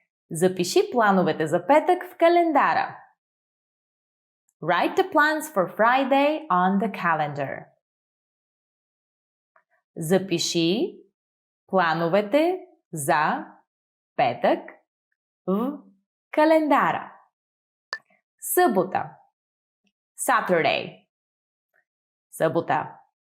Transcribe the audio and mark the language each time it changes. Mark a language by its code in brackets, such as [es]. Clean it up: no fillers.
[bg] Запиши плановете за петък в календара. [en] Write the plans for Friday on the calendar. [bg] Запиши плановете за петък в календара. Събота. Saturday. Събота.